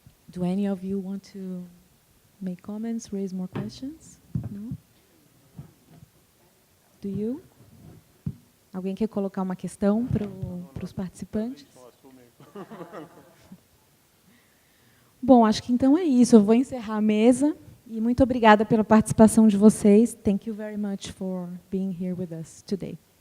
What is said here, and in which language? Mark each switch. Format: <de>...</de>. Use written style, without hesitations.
<en>Do any of you want to make comments, raise more questions? No? Do you?</en> <pt>Alguém quer colocar uma questão para os participantes? Bom, acho que então é isso. Eu vou encerrar a mesa. E muito obrigada pela participação de vocês.</pt> <en>Thank you very much for being here with us today.</en>